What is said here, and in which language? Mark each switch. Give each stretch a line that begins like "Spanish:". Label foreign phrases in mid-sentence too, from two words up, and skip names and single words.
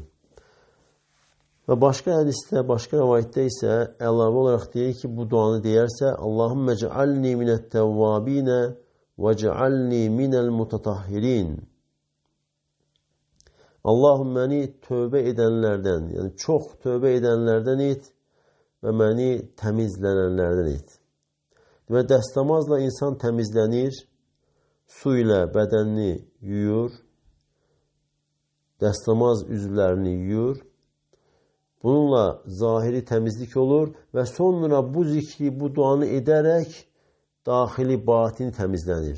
Turkish: Ve başka hadiste, başka rivayette ise
Azerbaijani: əlavə olarak deyir ki bu duanı deyərsə
Arabic: اللهم اجعلني من التوابين واجعلني من المتطهرين.
Turkish: Allahım beni tövbe edenlerden yani çok tövbe edenlerden et ve beni temizlenenlerden et.
Azerbaijani: Və dəst namazla insan təmizlənir, su ilə bədənini yuyur, dəst namaz üzvlərini yuyur. Bununla zahiri təmizlik olur və sonra bu zikri, bu duanı edərək daxili batini təmizlənir.